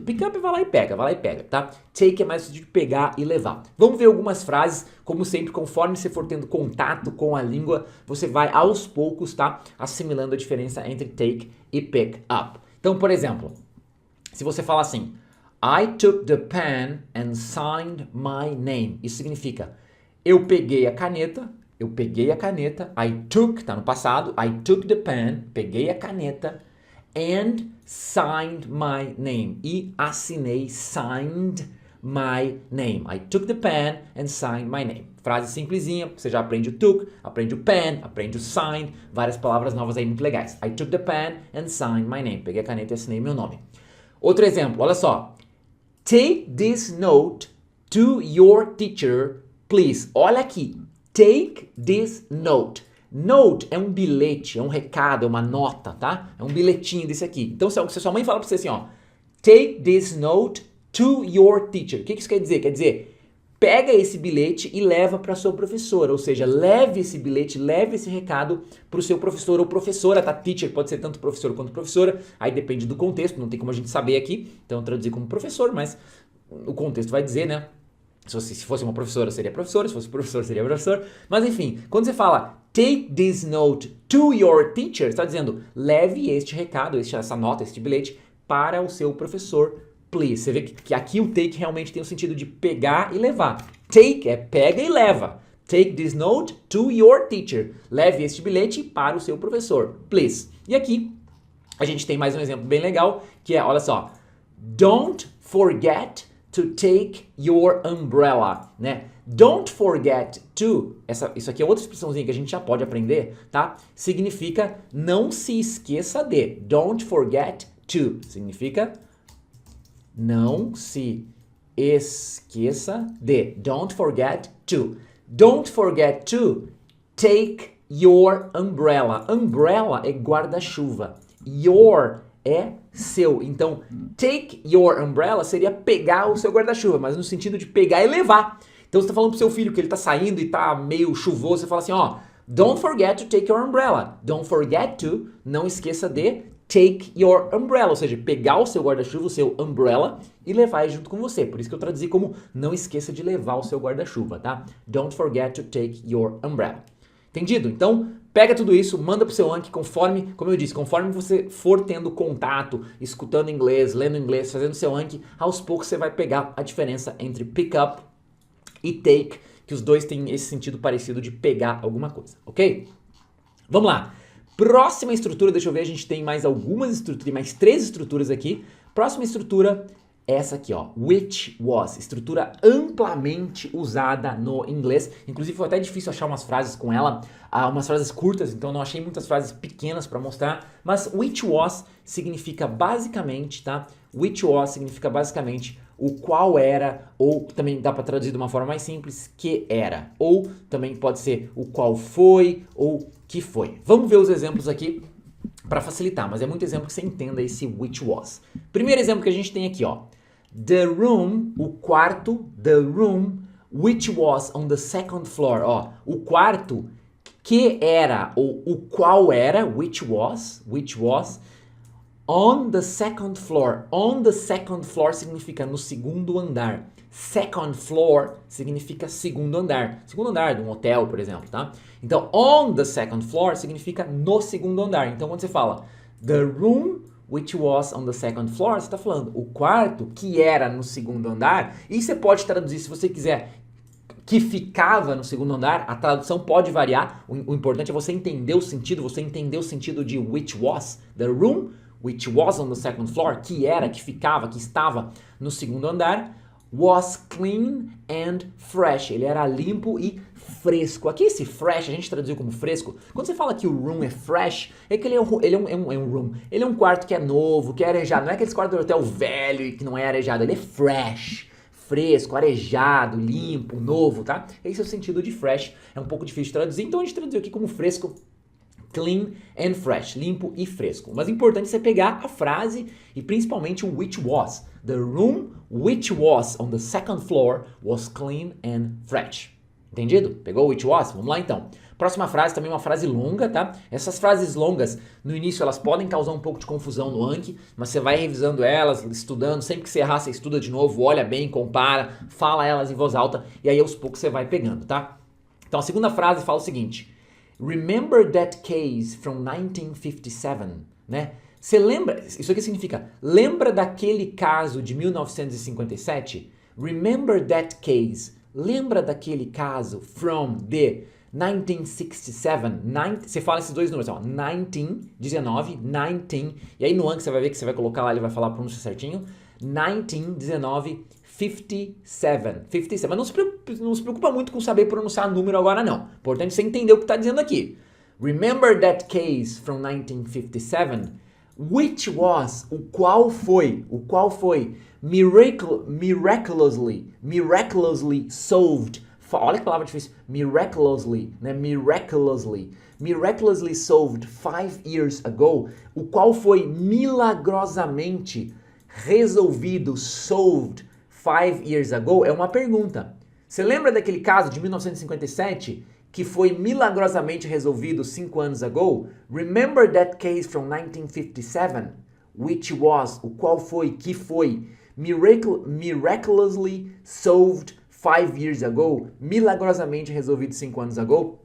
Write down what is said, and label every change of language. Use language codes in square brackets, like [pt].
[pt] Pick up vai lá e pega, tá? Take é mais no sentido de pegar e levar. Vamos ver algumas frases, como sempre, conforme você for tendo contato com a língua, você vai aos poucos, tá? Assimilando a diferença entre take e pick up. Então, por exemplo, se você fala assim... [en] I took the pen and signed my name. [pt] Isso significa, eu peguei a caneta, I took, tá no passado, [en] I took the pen, [pt] peguei a caneta, [en] and signed my name. [pt] E assinei, [en] signed my name. I took the pen and signed my name. [pt] Frase simplesinha, você já aprende o took, aprende o pen, aprende o signed, várias palavras novas aí muito legais. [en] I took the pen and signed my name. [pt] Peguei a caneta e assinei meu nome. Outro exemplo, olha só. [en] Take this note to your teacher, please. [pt] Olha aqui. [en] Take this note. [pt] Note é um bilhete, é um recado, é uma nota, tá? É um bilhetinho desse aqui. Então, se sua mãe fala pra você assim, ó. [en] Take this note to your teacher. [pt] O que isso quer dizer? Quer dizer, pega esse bilhete e leva para sua professora. Ou seja, leve esse bilhete, leve esse recado para o seu professor ou professora, tá? Teacher pode ser tanto professor quanto professora. Aí depende do contexto, não tem como a gente saber aqui. Então, eu traduzir como professor, mas o contexto vai dizer, né? Se fosse uma professora, seria professora. Se fosse professor, seria professor. Mas, enfim, quando você fala [en] take this note to your teacher, [pt] você está dizendo leve este recado, essa nota, este bilhete para o seu professor. Please. Você vê que aqui o take realmente tem o sentido de pegar e levar. Take é pega e leva. [en] Take this note to your teacher. [pt] Leve este bilhete para o seu professor. [en] Please. [pt] E aqui a gente tem mais um exemplo bem legal, que é, olha só. [en] Don't forget to take your umbrella, né? Don't forget to, [pt] isso aqui é outra expressãozinha que a gente já pode aprender, tá? Significa não se esqueça de. [en] Don't forget to. [pt] Significa não se esqueça de. [en] Don't forget to. Don't forget to take your umbrella. [pt] Umbrella é guarda-chuva. Your é seu. Então, [en] take your umbrella [pt] seria pegar o seu guarda-chuva, mas no sentido de pegar e levar. Então, você está falando pro seu filho que ele está saindo e está meio chuvoso, você fala assim, ó, [en] don't forget to take your umbrella. Don't forget to, [pt] não esqueça de [en] take your umbrella, [pt] ou seja, pegar o seu guarda-chuva, o seu umbrella, e levar ele junto com você. Por isso que eu traduzi como não esqueça de levar o seu guarda-chuva, tá? [en] Don't forget to take your umbrella. [pt] Entendido? Então, pega tudo isso, manda pro seu Anki conforme, como eu disse, conforme você for tendo contato, escutando inglês, lendo inglês, fazendo seu Anki, aos poucos você vai pegar a diferença entre [en] pick up [pt] e take, que os dois têm esse sentido parecido de pegar alguma coisa, ok? Vamos lá. Próxima estrutura, deixa eu ver, a gente tem mais algumas estruturas, mais 3 estruturas aqui. Próxima estrutura é essa aqui, ó, which was, estrutura amplamente usada no inglês. Inclusive foi até difícil achar umas frases com ela, umas frases curtas, então não achei muitas frases pequenas para mostrar. Mas which was significa basicamente, tá? Which was significa basicamente o qual era, ou também dá para traduzir de uma forma mais simples, que era. Ou também pode ser o qual foi, ou que foi. Vamos ver os exemplos aqui para facilitar, mas é muito exemplo que você entenda esse which was. Primeiro exemplo que a gente tem aqui, ó. [en] The room, [pt] o quarto, [en] the room, which was on the second floor. [pt] Ó, o quarto que era, ou o qual era, which was, on the second floor. [en] On the second floor [pt] significa no segundo andar. [en] Second floor [pt] significa segundo andar. Segundo andar de um hotel, por exemplo, tá? Então, [en] on the second floor [pt] significa no segundo andar. Então, quando você fala [en] the room which was on the second floor, [pt] você está falando o quarto que era no segundo andar. E você pode traduzir, se você quiser, que ficava no segundo andar. A tradução pode variar. O importante é você entender o sentido. Você entender o sentido de which was. [en] The room which was on the second floor, [pt] que era, que ficava, que estava no segundo andar, [en] was clean and fresh. [pt] Ele era limpo e fresco. Aqui esse fresh, a gente traduziu como fresco. Quando você fala que o room é fresh, é que ele é um room. Ele é um quarto que é novo, que é arejado. Não é aqueles quartos do hotel velho e que não é arejado. Ele é fresh. Fresco, arejado, limpo, novo, tá? Esse é o sentido de fresh. É um pouco difícil de traduzir, então a gente traduziu aqui como fresco. [en] Clean and fresh, [pt] limpo e fresco. Mas é importante você pegar a frase e principalmente o which was. [en] The room which was on the second floor was clean and fresh. [pt] Entendido? Pegou o which was? Vamos lá então. Próxima frase, também uma frase longa, tá? Essas frases longas, no início, elas podem causar um pouco de confusão no Anki, mas você vai revisando elas, estudando. Sempre que você errar, você estuda de novo, olha bem, compara, fala elas em voz alta e aí aos poucos você vai pegando, tá? Então a segunda frase fala o seguinte: [en] Remember that case from 1957, [pt] né? Você lembra, isso aqui significa, lembra daquele caso de 1957? [en] Remember that case, [pt] lembra daquele caso [en] from the 1967, [pt] você fala esses dois números, ó, 19, e aí no Anki você vai ver que você vai colocar lá, ele vai falar a pronúncia certinho, 57. Mas não se preocupa muito com saber pronunciar número agora não. Importante você entender o que está dizendo aqui. [en] Remember that case from 1957, which was, [pt] o qual foi, [en] miraculously solved. [pt] Olha que palavra difícil. [en] Miraculously, né? Miraculously solved 5 years ago. [pt] O qual foi milagrosamente resolvido, [en] solved 5 years ago, [pt] é uma pergunta. Você lembra daquele caso de 1957 que foi milagrosamente resolvido 5 anos ago? [en] Remember that case from 1957, which was, [pt] o qual foi, que foi, [en] miraculously solved 5 years ago, [pt] milagrosamente resolvido 5 anos ago?